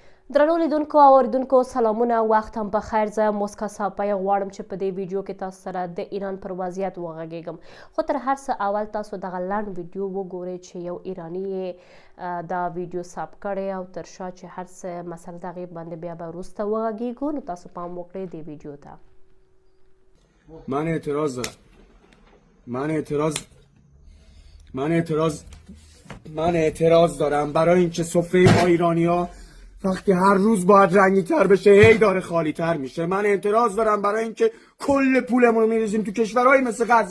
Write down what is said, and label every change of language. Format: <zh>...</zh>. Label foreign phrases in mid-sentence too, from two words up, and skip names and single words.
<ps>درنو لیدونکو او اوریدونکو سلامونه، وخت هم په خیر. زه موسکا صافی غواړم چې په دې ویډیو کې تاسو سره د ایران پر وضعیت وغږیږم، خو تر هر څه اول تاسو دغه لنډ ویډیو وګورئ چې یو ایرانی یې دا ویډیو ثبت کړی او تر شا چې هر څه مسله د هغې باندې بیا به وروسته وغږیږو. نو تاسو پام وکړئ دې ویډیو ته.</ps> <fa>من اعتراض دارم برای اینکه سفره ما ایرانی‌ها وقتی هر روز باید رنگی تر بشه هی داره خالی تر میشه. من اعتراض دارم برای اینکه کل پولمون رو میریزیم تو کشورهای مثل غزه.</fa>